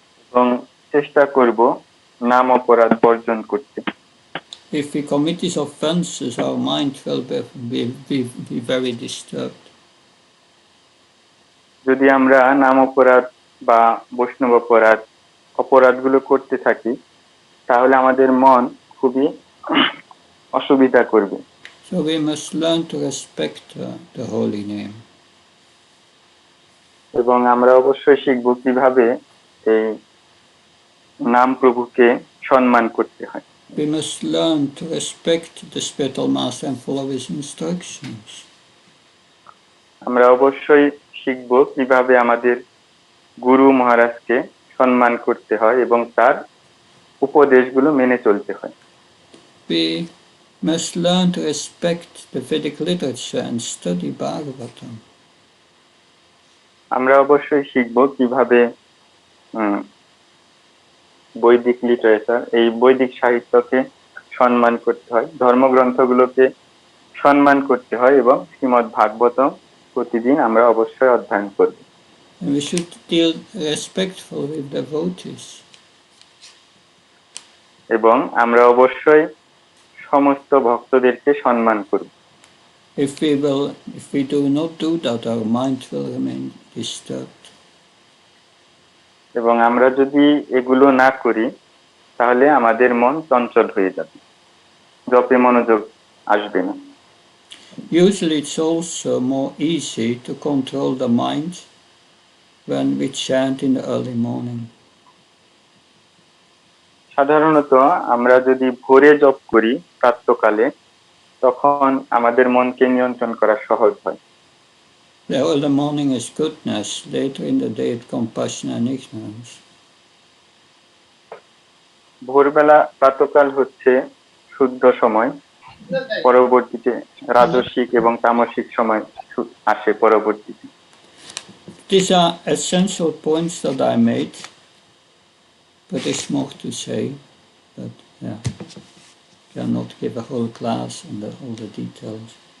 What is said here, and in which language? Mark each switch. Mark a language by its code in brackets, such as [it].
[bn] এবং চেষ্টা করব নাম অপরাধ বর্জন করতে। [en] If we commit these offenses, our mind will be very disturbed. [bn] যদি আমরা নাম অপরাধ বা বৈষ্ণব অপরাধগুলো করতে থাকি, তাহলে আমাদের মন খুবই অসুবিধা করবে। [en] So we must learn to respect the holy name. [bn] এবং আমরা অবশ্যই শিখব কিভাবে এই নাম প্রভুকে সম্মান করতে হয়। [en] We must learn to respect the spiritual master and follow his instructions. [bn] আমরা অবশ্যই শিখব কিভাবে আমাদের গুরু মহারাজকে সম্মান করতে হয় এবং তার উপদেশগুলো মেনে চলতে হয়। [en] We must learn to respect the Vedic literature and study Bhagavatam. [bn] আমরা অবশ্যই শিখব কিভাবে বৈদিক লিটারেচার, এই বৈদিক সাহিত্যকে সম্মান করতে হয়, ধর্মগ্রন্থগুলোকে সম্মান করতে হয় এবং শ্রীমদ্ ভাগবতম প্রতিদিন আমরা অবশ্যই অধ্যয়ন করব। [en] And we should deal respectfully with devotees. [bn] এবং আমরা অবশ্যই সমস্ত ভক্তদেরকে সম্মান করব। [en] If we do not do that, our mind will remain disturbed. [bn] এবং আমরা যদি এগুলো না করি, তাহলে আমাদের মন চঞ্চল হয়ে যাবে, জপে মনোযোগ আসবে না। [en] Usually it's also more easy to control the mind when we chant in the early morning. [bn] সাধারণত আমরা যদি ভোরে জপ করি প্রাতঃকালে, তখন আমাদের মনকে নিয়ন্ত্রণ করা সহজ হয়। [en] The early morning is goodness, later in the day it's compassion and ignorance. [bn] ভোরবেলা প্রাতঃকাল হচ্ছে শুদ্ধ সময়, পরবর্তীতে রাজসিক এবং তামসিক সময় আসে পরবর্তীতে। [en] These are essential points that I made, but there's more to say. But yeah, cannot give a whole class and all the details.